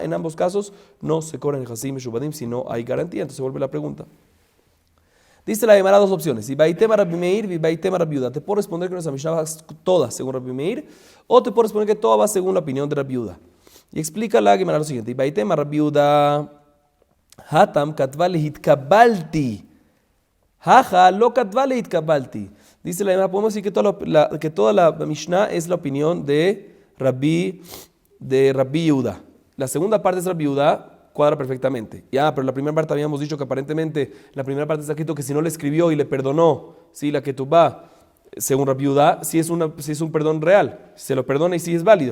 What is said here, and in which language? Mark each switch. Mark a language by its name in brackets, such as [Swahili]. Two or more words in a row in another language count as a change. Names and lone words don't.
[Spanish] En ambos casos no se cobra en [Hebrew] נכסים משועבדים [Spanish] si no hay garantía. Entonces vuelve la pregunta. Dice la Gemara dos opciones, [Aramaic] איבעית אימא רבי מאיר, איבעית אימא רבי יהודה. [Spanish] Te puedo responder que nuestra Mishnah va toda según Rabbi Meir, o te puedo responder que toda va según la opinión de Rabbi Yehuda. Y explica la Gemara lo siguiente, [Aramaic] איבעית אימא רבי יהודה, התם כתב לה התקבלתי, הכא לא כתב לה התקבלתי. [Spanish] Dice la Gemara, podemos decir que toda la Mishnah es la opinión de Rabbi Yehuda. La segunda parte es Rabbi Yehuda, cuadra perfectamente. Pero la primera parte habíamos dicho que aparentemente la primera parte está escrito que si no le escribió y le perdonó, ¿sí? La ketubá, según Rabbi Yehuda, si es un perdón real, se lo perdona y sí es válido.